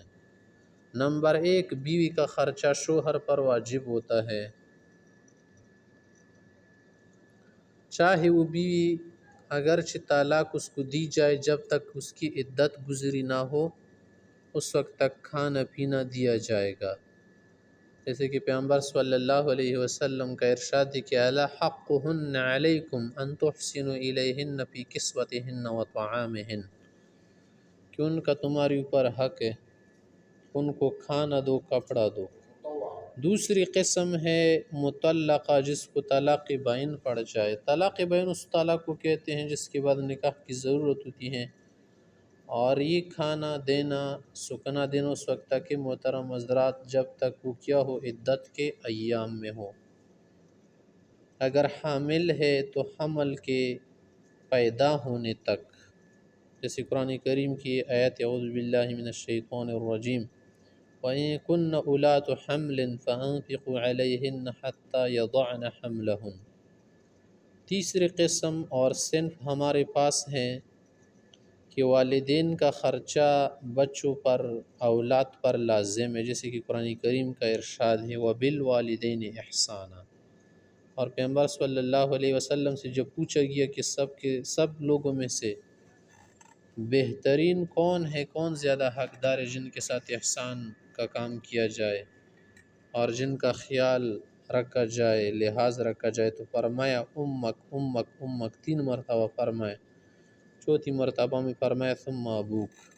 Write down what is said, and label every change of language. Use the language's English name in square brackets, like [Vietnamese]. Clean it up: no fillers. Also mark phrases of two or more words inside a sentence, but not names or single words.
[Urdu] نمبر 1، بیوی کا خرچہ شوہر پر واجب ہوتا ہے، چاہے وہ بیوی اگرچہ طلاق اس کو دی جائے، جب تک اس کی عدت گزری نہ ہو اس وقت تک کھانا پینا دیا جائے گا۔ جیسے کہ پیغمبر صلی اللہ علیہ وسلم کا ارشاد ہے کہ [Arabic] الا حقهن علیکم ان تحسنوا الیہن فی کسوتہن وطعامہن، [Urdu] کہ ان کا تمہارے اوپر حق ہے، ان کو کھانا دو، کپڑا دو۔ دوسری قسم ہے مطلقہ، جس کو طلاق بائن پڑ جائے۔ طلاق بائن اس طلاق کو کہتے ہیں جس کے بعد نکاح کی ضرورت ہوتی ہے، اور یہ کھانا دینا سکنا دینا اس وقت تک کہ محترم حضرات جب تک وہ کیا ہو، عدت کے ایام میں ہو۔ اگر حامل ہے تو حمل کے پیدا ہونے تک، جیسے قرآن کریم کی آیت [Arabic] اعوذ باللہ من الشیطان الرجیم وَإِن كُنَّ أُولَاتُ حَمْلٍ فَأَنفِقُوا عَلَيْهِنَّ حَتَّى يَضَعْنَ حَمْلَهُنَّ۔ [Urdu] تیسری قسم اور صنف ہمارے پاس ہیں کہ والدین کا خرچہ بچوں پر، اولاد پر لازم ہے، جیسے کہ قرآن کریم کا ارشاد ہے [Arabic] وَبِالْوَالِدَيْنِ إِحْسَانًا۔ [Urdu] اور پیغمبر صلی اللہ علیہ وسلم سے جب پوچھا گیا کہ سب لوگوں میں سے بہترین کون ہے، کون زیادہ حقدار ہے جن کے ساتھ احسان کا کام کیا جائے اور جن کا خیال رکھا جائے، لحاظ رکھا جائے، تو فرمایا [Arabic] امک امک امک، [Urdu] 3 مرتبہ فرمایا، چوتھی مرتبہ میں فرمایا [Arabic] ثم ابوک۔